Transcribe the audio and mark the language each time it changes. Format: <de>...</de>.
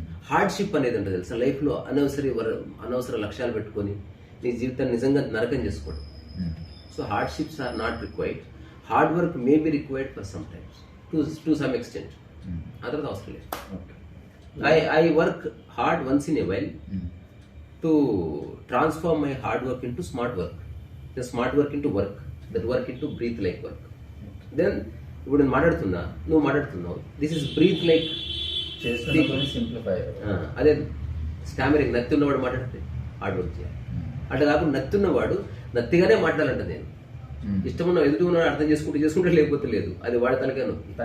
<te>Hardship అనేది అంటే తెలుసా, లైఫ్లో అనవసర లక్ష్యాలు పెట్టుకొని నీ జీవితాన్ని నిజంగా నరకం చేసుకోవడం.</te> <en>So hardships are not required. Hard work may be required for some times to some extent,</en> <te>ఆ తర్వాత అవసరం లేదు.</te> <en>I work hard once in a while to transform my hard work into smart work, the smart work into work, that work into breathe like work.</en> <te>Then ఇప్పుడు నేను మాట్లాడుతున్నా, నువ్వు మాట్లాడుతున్నావు,</te> <en>This is breath like simplify.</en> <te>అదే stammering, నత్తి ఉన్నవాడు మాట్లాడితే hard work చేయాలి. అట్లా కాకుండా నత్తి ఉన్నవాడు నత్తిగానే మాట్లాడాలంట. నేను ఇష్టమున్న ఎదుటి ఉన్నాడు అర్థం చేసుకుంటే లేకపోతే లేదు, అది వాడి తనకే నొప్పి.</te>